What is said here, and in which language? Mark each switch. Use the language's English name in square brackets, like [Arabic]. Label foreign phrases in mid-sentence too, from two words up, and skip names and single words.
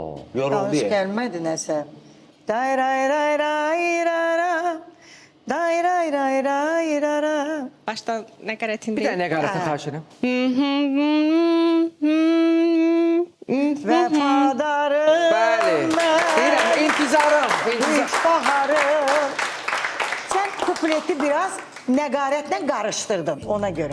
[Azerbaijani] Yoruldu Danış ya. gəlmədi nəsə. Day ray ray ray rara. Day ray ray ray rara. Başdan nəqarətin Bir də nəqarətin xahiş edirəm. Vəfadarım Bəli. Deyirəm, intizarım. İlk baharım. Sən kupleti biraz nəqarətlə qarışdırdın ona görə.